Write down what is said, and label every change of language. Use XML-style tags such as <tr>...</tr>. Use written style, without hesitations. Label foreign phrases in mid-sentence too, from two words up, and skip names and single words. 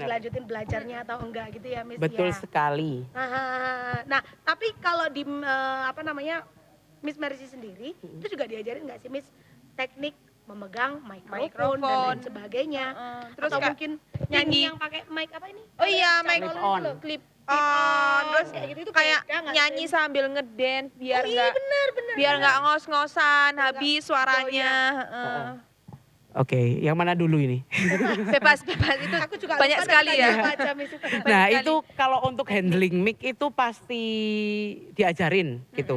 <id>dilanjutin belajarnya atau enggak gitu ya, Miss Betul ya. sekali. Nah, tapi kalau di Miss Mercy sendiri itu juga diajarin nggak sih, Miss, teknik memegang mikrofon dan lain sebagainya? Terus Atau kayak mungkin nyanyi. nyanyi yang pakai mic apa ini? Oh iya, mic Clip on. Clip Oh, on. terus Kayak gitu itu kayak beda nggak nyanyi sih? sambil ngedance biar Oh iya, nggak bener. biar nggak ngos-ngosan Biar habis nggak suaranya. Oke, yang mana dulu ini? Bebas itu Aku juga banyak lupa sekali tadi ya. apa aja, Miss. Nah itu kalau untuk</id> <en>handling mic</en> <id>itu pasti diajarin gitu.</id>